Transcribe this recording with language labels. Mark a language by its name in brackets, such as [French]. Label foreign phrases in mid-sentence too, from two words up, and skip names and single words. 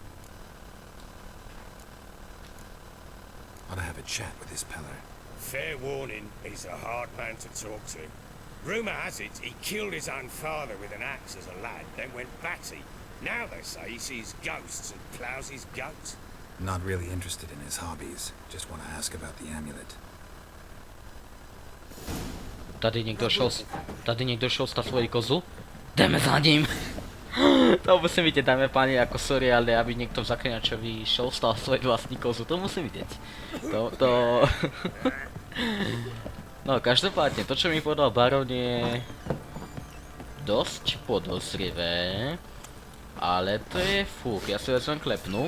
[English] Ought to have a chat with this Peller. Fair warning, he's a hard man to talk to. Rumour has it he killed his own father with an axe as a lad, then went batty. Now they say he sees ghosts and ploughs his goat. Not really interested in his hobbies. Just want to ask about the amulet. [Slovak] Tady niekto šolsta svoji kozu. [Czech] Jdeme za ním. [Slovak] To musím vidieť, dáme páni, ako sorry, ale aby niekto v Zaklínačovi šolstal svoju vlastní kozu, to musím vidieť. No, každopádne, to čo mi povedal Baron je dosť podozrivé, ale to je fúk, ja si vezmem klepnu.